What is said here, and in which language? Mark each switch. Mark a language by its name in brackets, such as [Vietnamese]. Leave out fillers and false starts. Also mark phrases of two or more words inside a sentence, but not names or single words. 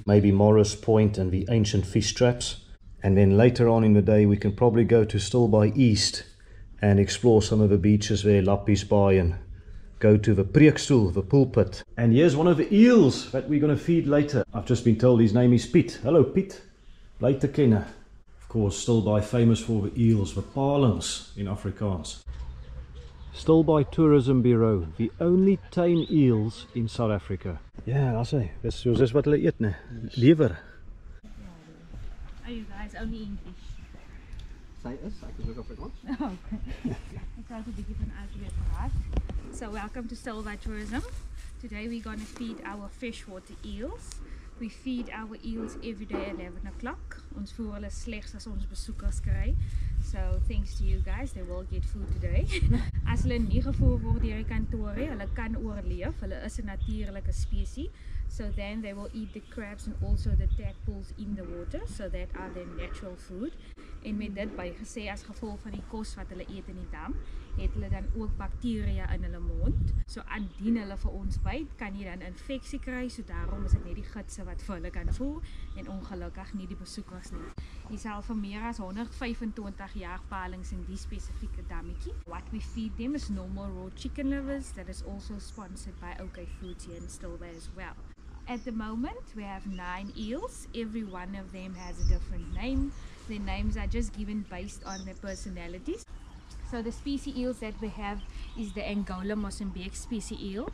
[English] Maybe Morris Point and the ancient fish traps. And then later on in the day we can probably go to Stilbaai East and explore some of the beaches there, Lappiesbaai, and go to the Preekstoel, the pulpit. And here's one of the eels that we're going to feed later. I've just been told his name is Piet. Hello Piet. [Afrikaans] Bly te ken. [English] Of course, Stilbaai famous for the eels, the palings in Afrikaans. Stilbaai Tourism Bureau, the only tame eels in South Africa. Yeah, I say, [Afrikaans] dis is wat hulle eet, ne? Lewer. [English] Are you guys only English? [Afrikaans] Sy is, ek is ook Afrikaans. Okay. Ek het 'n bietjie van uitgeweet gehad. [English] So welcome to Stilbaai Tourism. Today we're going to feed our freshwater eels. We feed our eels every day at 11 o'clock. [Afrikaans] Ons voer hulle slegs as ons besoekers kry. [English] So thanks to you guys, they will get food today. [Afrikaans] As hulle nie gevoer word deur die kantore, hulle kan oorleef. Hulle is 'n natuurlike spesies. [English] So then they will eat the crabs and also the tadpoles in the water. So that are their natural food. [Afrikaans] En met dit bygesê, as gevolg van die kos wat hulle eet in die dam, het hulle dan ook bakterieë in hulle mond. So indien hulle vir ons byt, kan jy dan infeksie kry. So daarom is dit net die gidse wat vir hulle kan voer en ongelukkig nie die besoekers nie. Hier sal vir meer as 125 jaagpalings in die spesifieke dammetjie. [English] What we feed them is normal raw chicken livers. That is also sponsored by OK Foods here in Stilbaai as well. At the moment we have 9 eels. Every one of them has a different name. Their names are just given based on their personalities. So the species eels that we have is the Angola Mozambique species eel.